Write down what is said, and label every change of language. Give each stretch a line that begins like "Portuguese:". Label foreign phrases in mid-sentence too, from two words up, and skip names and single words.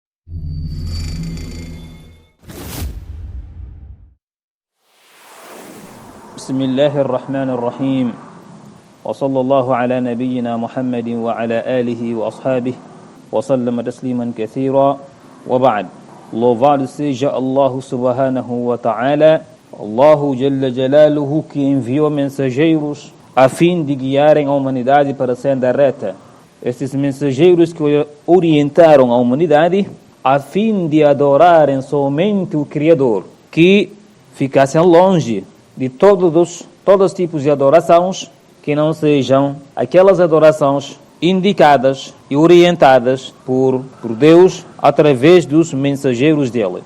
Arabic: بسم الله الرحمن الرحيم وصلى الله على نبينا محمد وعلى آله وأصحابه وسلم تسليما كثيرا وبعد.
Portuguese: Louvado seja Allah
Arabic: سبحانه وتعالى, الله جل جلاله,
Portuguese: que enviou mensageiros a fim de guiarem a humanidade para a senda reta. Estes mensageiros que orientaram a humanidade a fim de adorarem somente o Criador, que ficassem longe de todos os tipos de adorações que não sejam aquelas adorações indicadas e orientadas por Deus através dos mensageiros dele.